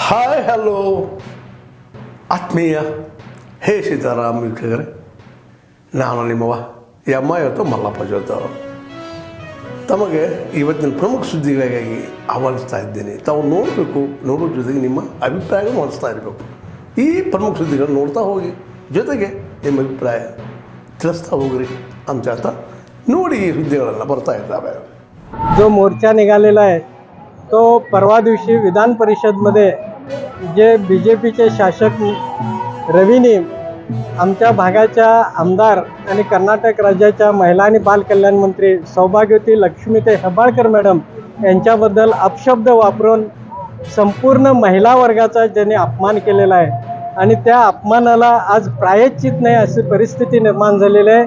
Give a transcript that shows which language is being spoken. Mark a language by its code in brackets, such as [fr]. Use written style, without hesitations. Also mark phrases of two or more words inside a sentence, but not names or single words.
[kn] ಹಾಯ್ ಹಲೋ ಆತ್ಮೀಯ ಹೇ ಸೀತಾರಾಮ್ ವೀಕ್ಷಕರೇ, ನಾನು ನಿಮ್ಮವ ಎಮ್ಮ ಇವತ್ತು ಮಲ್ಲಪ್ಪ ಜೋತವರು ತಮಗೆ ಇವತ್ತಿನ ಪ್ರಮುಖ ಸುದ್ದಿಗಳಿಗಾಗಿ ಆಹ್ವಾನಿಸ್ತಾ ಇದ್ದೀನಿ. ತಾವು ನೋಡಬೇಕು, ನೋಡೋ ಜೊತೆಗೆ ನಿಮ್ಮ ಅಭಿಪ್ರಾಯವನ್ನು ಹೊಂದಿಸ್ತಾ ಇರಬೇಕು. ಈ ಪ್ರಮುಖ ಸುದ್ದಿಗಳನ್ನು ನೋಡ್ತಾ ಹೋಗಿ, ಜೊತೆಗೆ ನಿಮ್ಮ ಅಭಿಪ್ರಾಯ ತಿಳಿಸ್ತಾ ಹೋಗ್ರಿ ಅಂತ ಹೇಳ್ತಾ ನೋಡಿ ಈ सुद्दीगಳೆಲ್ಲ ಬರ್ತಾ ಇದ್ದಾವೆ. [mr] जो मोर्चा निघालेला आहे तो परवा दिवशी विधान परिषदमध्ये जे BJPचे शासक रवीनी आमच्या भागाच्या आमदार आणि कर्नाटक राज्याच्या महिला आणि बाल कल्याण मंत्री सौभाग्यवती लक्ष्मीते हेब्बाळकर मॅडम यांच्याबद्दल अपशब्द वापरून संपूर्ण महिला वर्गाचा ज्यांनी अपमान केलेला आहे आणि त्या अपमानाला आज प्रायश्चित नाही अशी परिस्थिती निर्माण झालेली आहे.